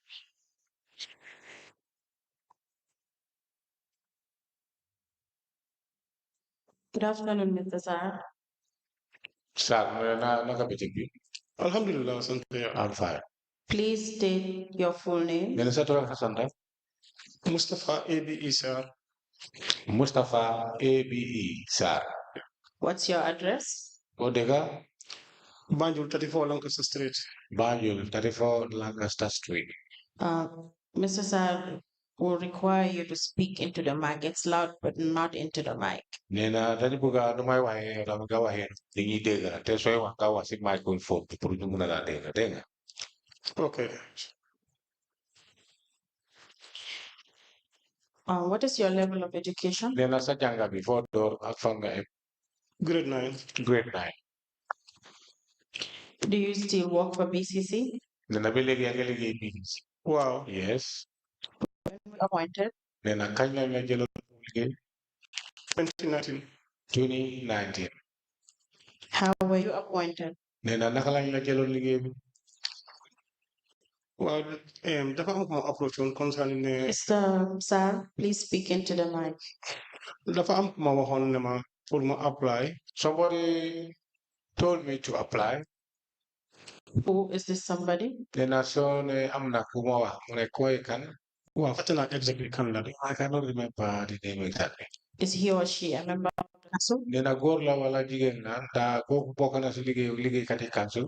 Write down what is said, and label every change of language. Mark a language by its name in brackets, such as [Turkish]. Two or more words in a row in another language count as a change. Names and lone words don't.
[English] Good afternoon, Mr. Sar. [Wolof] Sarr mu ne naa naka bëccëg bi Alhamdulillah, sant yàlla. am fay [English] Please state your full name. [Wolof] nee na sa tur ak sa sant [English] Mustafa ABE Sarr, Mustapha ABE Sarr What's your address? [Wolof] boo dégga [English] Banjul 34 Lancaster Street. Banjul 34 Lancaster Street. Mr. Sar will require you to speak into the mic. It's loud, but not into the mic. [Wolof] Nena dañu bëgg nu may waxee dama nga waxee dañuy dégg la te sooy wax nga wax si microphone bi pour ñu mën a laa dégg nga. [English] Okay. What is your level of education? [Wolof] Nena sa jànga bi foo door ak fan nga em. [English] Grade 9. Grade 9. Do you still work for BCC? [Wolof] Nena ba léegi yaa ngi liggéey BCC. [English] Wow. Yes. Appointed? [Wolof] Nena kañ lañ la jëloon liggéey. [English] 2019. 2019. How were you appointed? [Wolof] Nena naka lañ la jëloon liggéey bi. Well, dafa am kuma [English] approach on concerning Mr. Sar, please speak into the mic. [Wolof] dafa am kuma waxoon ne ma pour ma apply. [English] Somebody told me to apply. Who is this somebody? [Wolof] Nena so ne am na ku ma wax mu ne koy kan. Wow, fàtte naa exactly kan la de. [English] I cannot remember the name exactly. Is he or she a member of the council? [Wolof] Nena góor la wala jigéen la ta kooku bokk na si liggéeykati council.